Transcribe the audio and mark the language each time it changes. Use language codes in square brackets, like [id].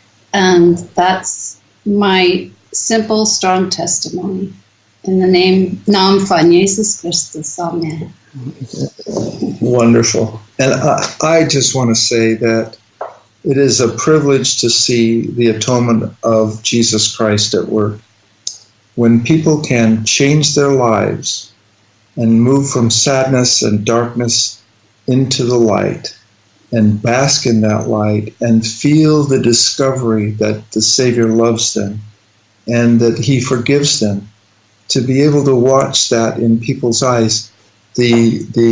[en] And that's my simple, strong testimony. [nl] In the naam van Jezus Christus. Amen. [en] Wonderful. And I just want to say that it is a privilege to see the atonement of Jesus Christ at work. When people can change their lives and move from sadness and darkness into the light and bask in that light and feel the discovery that the Savior loves them and that he forgives them, to be able to watch that in people's eyes, the